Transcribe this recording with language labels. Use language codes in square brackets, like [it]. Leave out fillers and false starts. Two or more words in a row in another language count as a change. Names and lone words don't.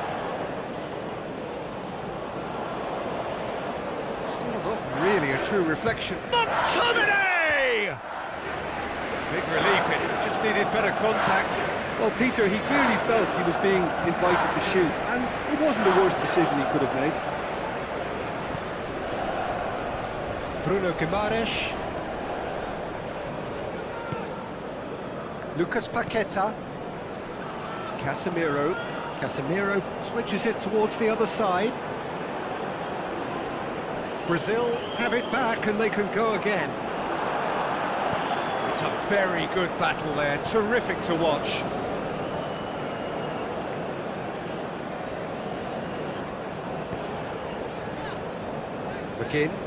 [en] Still not really a true reflection. McTominay! Big relief, it just needed better contact. Well, Peter, he clearly felt he was being invited to shoot, and it wasn't the worst decision he could have made. Bruno Guimaraes. Lucas Paqueta. Casemiro. Casemiro switches it towards the other side. Brazil have it back and they can go again. It's a very good battle there, terrific to watch. McGinn.